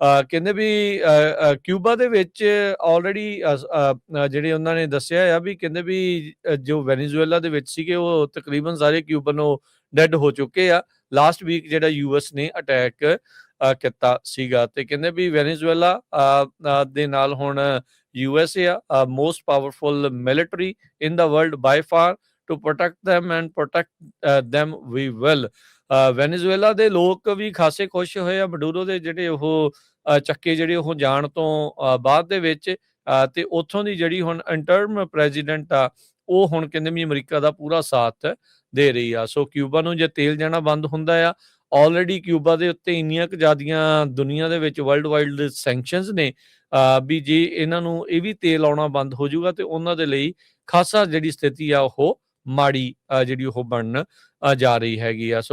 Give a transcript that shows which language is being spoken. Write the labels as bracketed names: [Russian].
[Punjabi] ਕਹਿੰਦੇ ਵੀ ਕਿਊਬਾ ਦੇ ਵਿੱਚ ਆਲਰੇਡੀ ਜਿਹੜੇ ਉਹਨਾਂ ਨੇ ਦੱਸਿਆ ਆ ਵੀ ਕਹਿੰਦੇ ਵੀ ਜੋ ਵੈਨੇਜ਼ੁਏਲਾ ਦੇ ਵਿੱਚ ਸੀਗੇ ਉਹ ਤਕਰੀਬਨ ਸਾਰੇ ਕਿਊਬਨ ਉਹ ਡੈਡ ਹੋ ਚੁੱਕੇ ਆ। ਲਾਸਟ ਵੀਕ ਜਿਹੜਾ US ਨੇ ਅਟੈਕ ਕੀਤਾ ਸੀਗਾ, ਤੇ ਕਹਿੰਦੇ ਵੀ ਵੈਨੇਜ਼ੁਏਲਾ ਦੇ ਨਾਲ ਹੁਣ USA ਆ most powerful military [English] in the world by far. To protect them and protect them we will. [Punjabi] Venezuela ਦੇ ਲੋਕ ਵੀ ਖਾਸੇ ਖੁਸ਼ ਹੋਏ ਆ ਮੈਡੂਰੋ ਦੇ ਜਿਹੜੇ ਉਹ ਚੱਕੇ ਜਿਹੜੇ ਉਹ ਜਾਣ ਤੋਂ ਬਾਅਦ ਦੇ ਵਿੱਚ, ਤੇ ਉੱਥੋਂ ਦੀ ਜਿਹੜੀ ਹੁਣ ਇੰਟਰਮ ਪ੍ਰੈਜ਼ੀਡੈਂਟ ਆ ਉਹ ਹੁਣ ਕਹਿੰਦੇ ਵੀ ਅਮਰੀਕਾ ਦਾ ਪੂਰਾ ਸਾਥ ਦੇ ਰਹੀ ਆ। ਸੋ ਕਿਊਬਾ ਨੂੰ ਜੇ ਤੇਲ ਜਾਣਾ ਬੰਦ ਹੁੰਦਾ ਆ, ਆਲਰੇਡੀ ਕਿਊਬਾ ਦੇ ਉੱਤੇ ਇੰਨੀਆਂ ਕੁ ਜ਼ਿਆਦੀਆਂ ਦੁਨੀਆ ਦੇ ਵਿੱਚ ਵਰਲਡ ਵਾਈਡ ਸੈਂਕਸ਼ਨਸ ਨੇ ਵੀ ਜੇ ਇਹਨਾਂ ਨੂੰ ਇਹ ਵੀ ਤੇਲ ਆਉਣਾ ਬੰਦ ਹੋ ਜਾਊਗਾ ਤੇ ਉਹਨਾਂ ਦੇ ਲਈ ਖਾਸਾ ਜਿਹੜੀ ਸਥਿਤੀ ਆ ਉਹ ਮਾੜੀ ਜਿਹੜੀ ਉਹ ਬਣਨ ਜਾ ਰਹੀ ਹੈਗੀ ਆ।